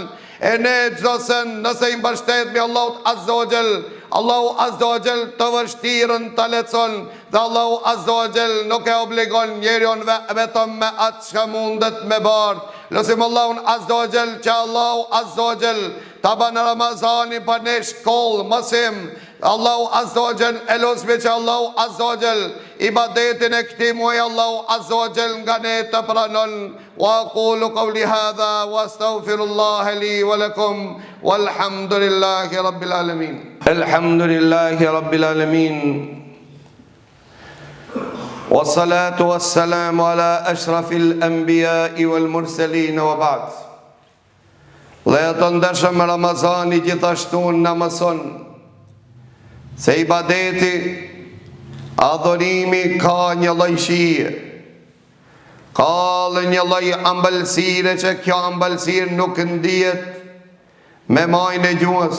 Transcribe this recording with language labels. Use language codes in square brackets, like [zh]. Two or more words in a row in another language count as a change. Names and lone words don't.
[sq] E ne gjdosen nëse i mbështet me Allahu [ar] عز وجل, [sq] Allahu [ar] عز وجل [sq] të vështirën të lecon, dhe Allahu [ar] عز وجل [sq] nuk e obligon njeriun vetëm me atë që mundet me bardh. Lusim Allahun [ar] عز وجل [sq] që Allahu [ar] عز وجل [sq] ta ban Ramazani për ne shkollë mësim. Allahu [ar] عز وجل [sq] e lusmi që Allahu [ar] عز وجل [sq] ibadetin e këtij muaji Allahu [ar] عز وجل [sq] nga ne të pranon. [ar] وأقول قولي هذا وأستغفر الله لي ولكم والحمد لله رب العالمين. الحمد لله رب العالمين. والصلاة والسلام على أشرف الأنبياء والمرسلين وبعد. [sq] Dhe të ndërshëm Ramazani gjithashtu në mëson se ibadeti, adhurimi ka një lloj shije, ka një lloj ëmbëlsire që kjo ëmbëlsirë nuk ndihet me majën e gjuhës.